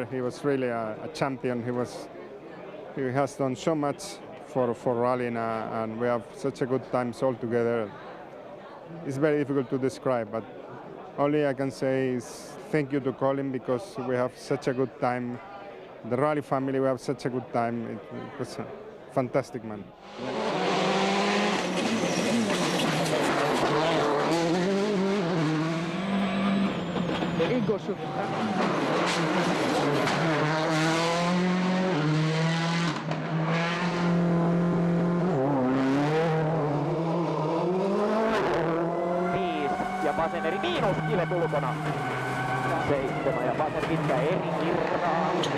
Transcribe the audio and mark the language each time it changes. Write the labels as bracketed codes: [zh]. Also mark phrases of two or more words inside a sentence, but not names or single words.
[en] He was really a champion. He has done so much for rallying, and we have such a good times all together. It's very difficult to describe, but only I can say is thank you to Colin, because we have such a good time. The rally family, we have such a good time. It was a fantastic, man. [fr] Et gauche. [fi] Ja vasen eri miinuskivet ulkona. 7 ja vasen pitkä eri kirraa.